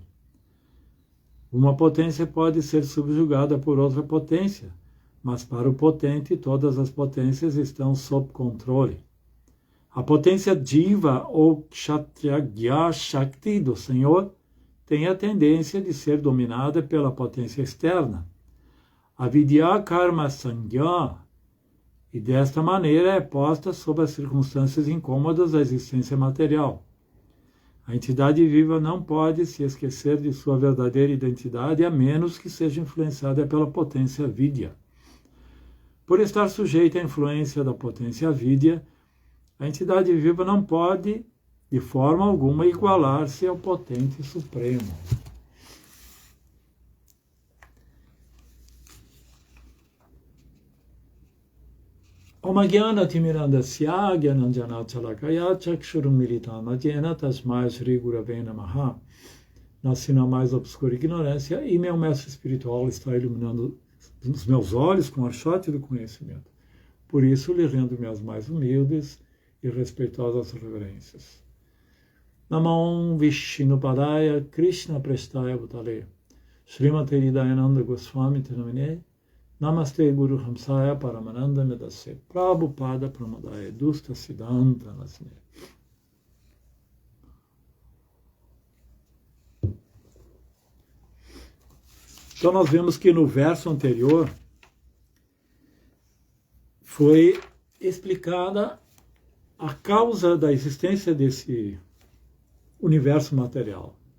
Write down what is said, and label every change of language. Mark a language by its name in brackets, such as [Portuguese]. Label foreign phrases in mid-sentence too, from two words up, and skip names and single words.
[Portuguese] Uma potência pode ser subjugada por outra potência, mas para o potente todas as potências estão sob controle. A potência diva ou [Sanskrit] क्षेत्रज्ञ शक्ति [Portuguese] do Senhor tem a tendência de ser dominada pela potência externa, a [Sanskrit] विद्या कर्म संज्ञा, [Portuguese] e desta maneira é posta sob as circunstâncias incômodas da existência material. A entidade viva não pode se esquecer de sua verdadeira identidade, a menos que seja influenciada pela potência vidya. Por estar sujeita à influência da potência vidya, a entidade viva não pode, de forma alguma, igualar-se ao potente supremo. [Sanskrit] ॐ अज्ञान तिमिरान्धस्य ज्ञानाञ्जन शलाकया चक्षुरुन्मीलितं येन तस्मै श्री गुरवे नमः. [Portuguese] Nasci na mais obscura ignorância e meu mestre espiritual está iluminando os meus olhos com a chate do conhecimento. Por isso lhe rendo minhas mais humildes e respeitosas reverências. [Sanskrit] नमो विष्णु पादाय कृष्ण प्रेष्ठाय भूतले श्रीमते हृदयानन्द गोस्वामिन् इति नामिने नमस्ते गुरु हंसाय परमानन्द मेधसे प्रभुपाद प्रमादाय दुष्ट सिद्धान्त नाशिने. [Portuguese] Então nós vemos que no verso anterior foi explicada a causa da existência desse universo material.